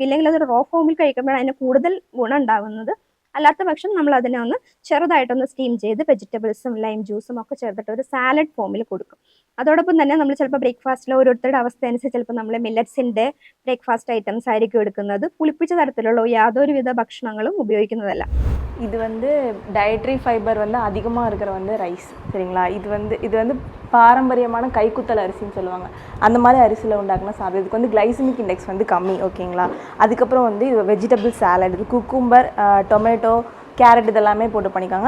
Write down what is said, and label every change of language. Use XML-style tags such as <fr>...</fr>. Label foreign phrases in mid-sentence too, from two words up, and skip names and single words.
<ml>ഇല്ലെങ്കിൽ അത്</ml> <en>raw form</en> <ml>കഴിക്കുമ്പോഴാണ് അതിന് കൂടുതൽ ഗുണം ഉണ്ടാകുന്നത്. അല്ലാത്ത പക്ഷം നമ്മൾ അതിനെ ഒന്ന് ചെറുതായിട്ടൊന്ന് സ്റ്റീം ചെയ്ത്</ml> <en>vegetables lime juice</en> <ml>ഒക്കെ ചേർത്തിട്ട് ഒരു</ml> <en>salad form</en> <ml>കൊടുക്കും. അതോടൊപ്പം തന്നെ നമ്മൾ ചിലപ്പോൾ ബ്രേക്ക്ഫാസ്റ്റിൽ ഓരോരുത്തരുടെ അവസ്ഥ അനുസരിച്ച് ചിലപ്പോൾ നമ്മൾ മില്ലറ്റ്സിൻ്റെ</ml> <en>breakfast items</en> <ml>ആയിരിക്കും എടുക്കുന്നത്. പുളിപ്പിച്ച തരത്തിലുള്ള യാതൊരുവിധ ഭക്ഷണങ്ങളും ഉപയോഗിക്കുന്നതല്ല.</ml> <ta>இது வந்து</ta> <en>dietary fiber</en> <ta>வந்து அதிகமாக இருக்கிற வந்து ரைஸ், சரிங்களா. இது வந்து பாரம்பரியமான கைக்குத்தல் அரிசின்னு சொல்லுவாங்க. அந்த மாதிரி அரிசியில் உண்டாக்குன சாப்பிடு. இதுக்கு வந்து</ta> <en>glycemic index</en> <ta>வந்து கம்மி, ஓகேங்களா. அதுக்கப்புறம் வந்து இது</ta> <en>vegetable salad,</en> <ta>இது</ta> <en>cucumber, tomato, carrot</en> <ta>இதெல்லாமே போட்டு பண்ணிக்காங்க.</ta>